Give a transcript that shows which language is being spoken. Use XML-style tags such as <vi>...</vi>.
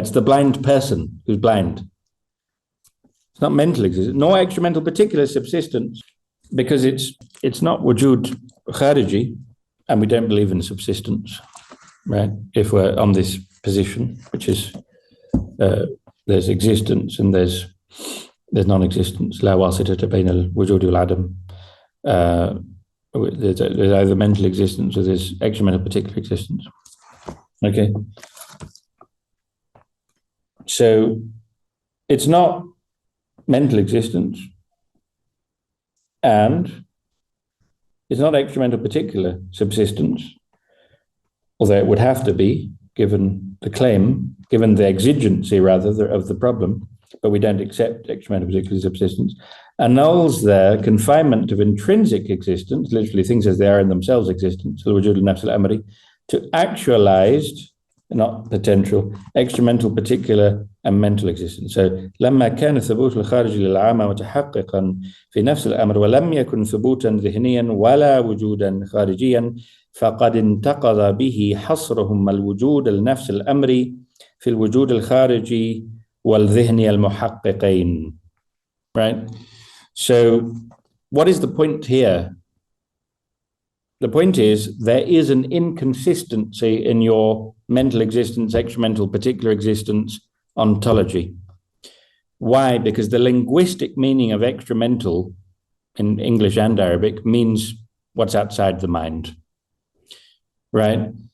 <en>It's the blind person who's blind. It's not mental existence, nor extramental particular subsistence, because it's not wujud khariji, and we don't believe in subsistence, right? If we're on this position, which is there's existence and there's there's non-existence.</en> <ar>لا واسطة بين الوجود والعدم.</ar> <en>There's either mental existence or there's extra-mental particular existence. Okay. So it's not mental existence and it's not extra-mental particular subsistence, although it would have to be, given the claim, given the exigency, rather, of the problem, but we don't accept extra-mental particular subsistence, annuls their confinement of intrinsic existence, literally things as they are in themselves existence,</en> <ar>al-wujūd al-nafs al-amri,</ar> <en>to actualized, not potential, extra-mental particular and mental existence.</en> <ar>So لما كان الثبوت الخارجي للعامة متحققا في نفس الأمر ولم يكن ثبوتا ذهنيا ولا وجودا خارجيا فقد انتقض به حصرهم الوجود النفس الأمري في الوجود الخارجي والذهني المحققين.</ar> <en>Right? So what is the point here? The point is there is an inconsistency in your mental existence, extra-mental particular existence ontology. Why? Because the linguistic meaning of extra-mental in English and Arabic means what's outside the mind, right?</en>